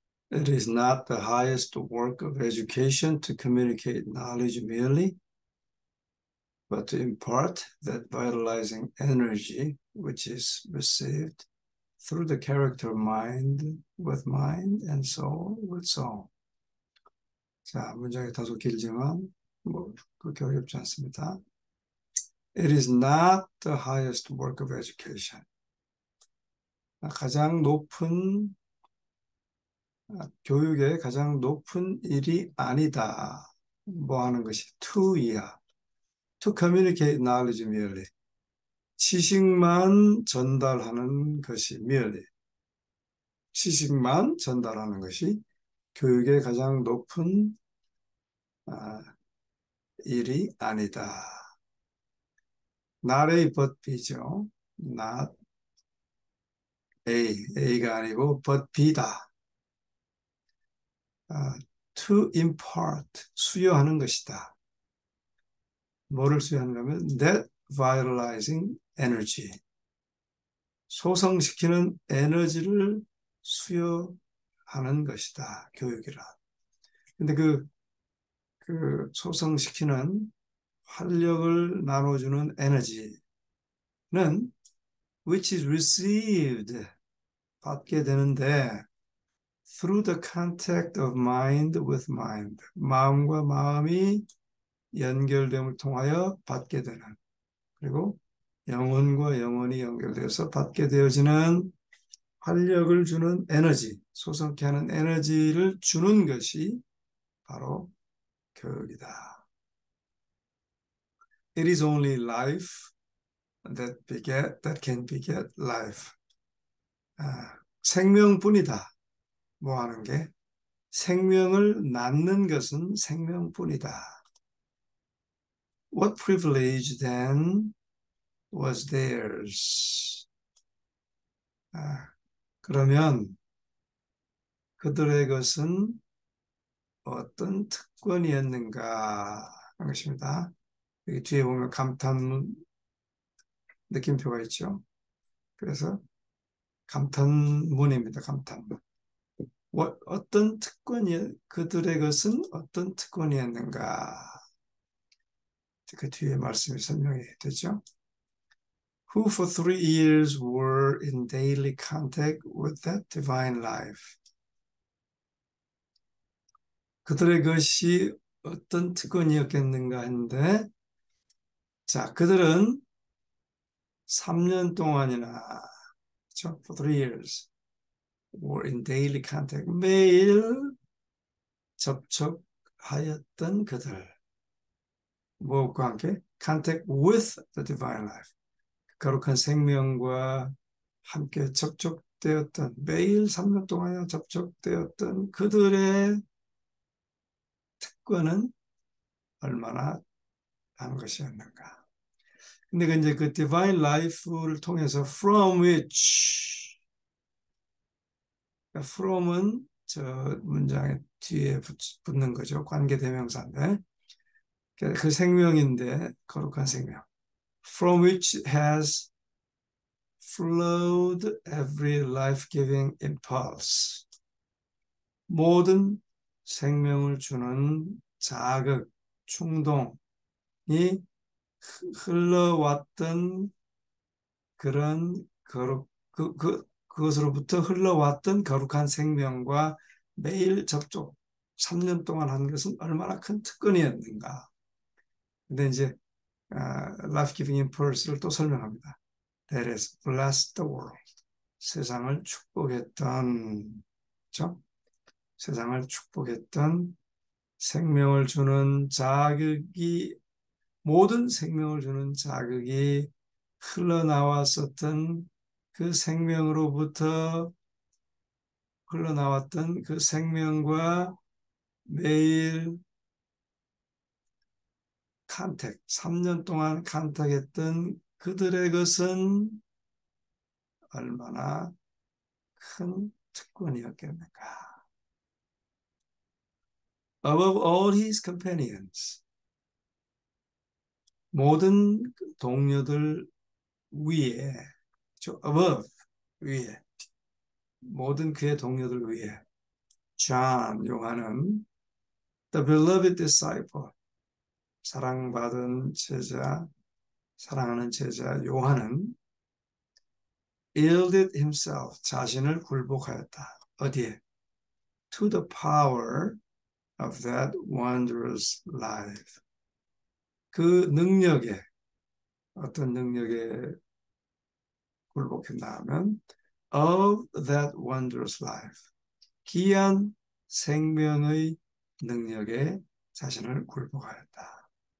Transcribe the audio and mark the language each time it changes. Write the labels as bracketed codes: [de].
[en] It is not the highest work of education to communicate knowledge merely, but to impart that vitalizing energy which is received through the character mind with mind and soul with soul. [ko] 자, 문장이 다소 길지만 그렇게 어렵지 않습니다. [en] It is not the highest work of education. [ko] 가장 높은 교육의 가장 높은 일이 아니다. 뭐 하는 것이 to이야. [en] To communicate knowledge merely. [ko] 지식만 전달하는 것이 merely. 지식만 전달하는 것이 교육의 가장 높은 일이 아니다. [en] Not A but B죠. Not A [ko] 가 아니고 [en] but B [ko] 다. [en] To impart, [ko] 수여하는 것이다. 뭐를 수여하는가 하면 [en] that vitalizing energy, [ko] 소성시키는 에너지를 수여하는 것이다. 교육이라. 근데 그 소성시키는 활력을 나눠주는 에너지는 [en] which is received, [ko] 받게 되는데 [en] through the contact of mind with mind, [ko] 마음과 마음이 연결됨을 통하여 받게 되는, 그리고 영혼과 영혼이 연결돼서 받게 되어지는 활력을 주는 에너지, 소성케 하는 에너지를 주는 것이 바로 교육이다. [en] It is only life that can beget life. [ko] 생명뿐이다. 뭐 하는 게? 생명을 낳는 것은 생명뿐이다. [en] What privilege then was theirs? [ko] 그러면 그들의 것은 어떤 특권이었는가 하는 것입니다. 여기 뒤에 보면 감탄 느낌표가 있죠. 그래서 감탄문입니다. 감탄문. 어떤 그들의 것은 어떤 특권이었는가. 그 뒤에 말씀이 설명이 되죠. [en] Who for 3 years were in daily contact with that divine life. [ko] 그들의 것이 어떤 특권이었겠는가 했는데, 자, 그들은 3년 동안이나, 그렇죠? [en] For 3 years were in daily contact. [ko] 매일 접촉하였던 그들. 무엇과 함께? [en] Contact with the divine life. [ko] 거룩한 생명과 함께 접촉되었던, 매일 3년 동안 접촉되었던 그들의 특권은 얼마나 한 것이었는가. 근데 이제 그 [en] divine life [ko] 를 통해서 [en] from which, [ko] from은 저 문장의 뒤에 붙는 거죠. 관계대명사인데 그 생명인데 거룩한 생명. [en] From which has flowed every life-giving impulse. [ko] 모든 생명을 주는 자극, 충동이 흘러왔던 그런 그것으로부터 흘러왔던 거룩한 생명과 매일 접촉 3년 동안 한 것은 얼마나 큰 특권이었는가. 근데 이제 [en] life-giving impulse [ko] 를 또 설명합니다. [en] That has blessed the world. [ko] 세상을 축복했던, 그렇죠? 세상을 축복했던 생명을 주는 자극이, 모든 생명을 주는 자극이 흘러나왔었던 그 생명으로부터 흘러나왔던 그 생명과 매일 컨택, 3년 동안 컨택했던 그들의 것은 얼마나 큰 특권이었겠는가. [en] Above all his companions, [ko] 모든 동료들 위에, above, 위에, 모든 그의 동료들 위에. John, 요한은 [en] the beloved disciple, [ko] 사랑받은 제자, 사랑하는 제자 요한은 [en] yielded himself, [ko] 자신을 굴복하였다. 어디에? [en] To the power of that wondrous life. [ko] 그 능력에, 어떤 능력에 굴복했나 하면 [en] of that wondrous life. [ko] 기이한 생명의 능력에 자신을 굴복하였다.